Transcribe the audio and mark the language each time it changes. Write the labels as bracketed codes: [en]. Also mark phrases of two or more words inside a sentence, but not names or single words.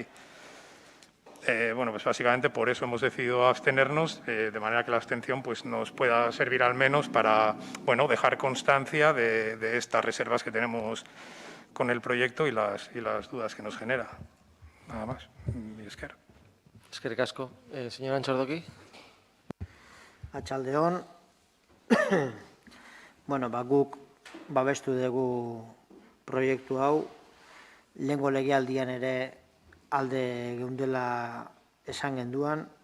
[es] Bueno, pues básicamente por eso hemos decidido abstenernos, de manera que la abstención pues, nos pueda servir al menos para bueno, dejar constancia de estas reservas que tenemos con el proyecto y las dudas que nos genera. Nada más. [eu] Mi esker. Eskerrik asko. Señor Antxordoki. Atxaldeon, bueno, guk babestu dugu proiektu hau, lehengo legealdian ere alde geundela esan genduan.